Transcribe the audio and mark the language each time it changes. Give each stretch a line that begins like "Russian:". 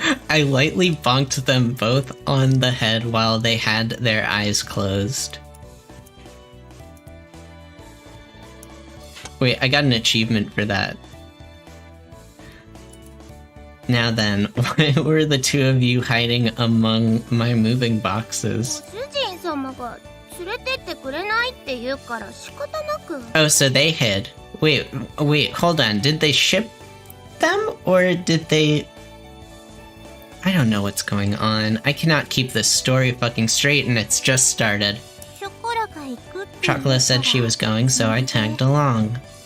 English: I lightly bonked them both on the head while they had their eyes closed. Wait, I got an achievement for that. Now then, why were the two of you hiding among my moving boxes?
Japanese: ご主人様が連れてってくれないって言うから仕方なく。
English: Oh, so they hid. Wait, hold on. Did they ship them or did they... I don't know what's going on. I cannot keep this story fucking straight and it's just started.
Japanese: ショコラが行くって。
English: Chocolate said she was going, so I tagged along.